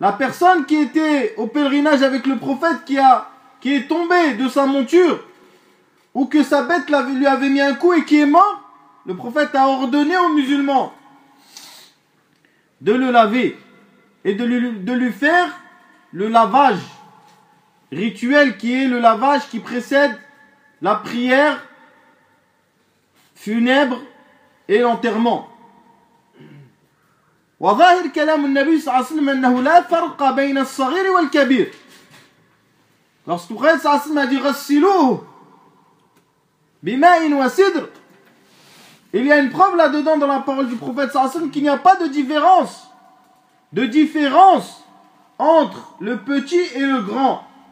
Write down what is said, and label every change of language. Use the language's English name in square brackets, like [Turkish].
[French] La personne qui était au pèlerinage avec le prophète qui est tombée de sa monture ou que sa bête lui avait mis un coup et qui est mort, le prophète a ordonné aux musulmans de le laver et de lui faire le lavage rituel qui est le lavage qui précède la prière funèbre et l'enterrement. [Arabic] وظاهر كلام النبي صلى الله عليه وسلم أنه لا فرق بين الصغير والكبير. [French] Lorsque le prophète a dit [Arabic] غسلوه بماء وسدر. [French] Il y a une preuve là-dedans dans la parole du prophète sallallahu alayhi wa sallam qu'il n'y a pas de différence entre le petit et le grand.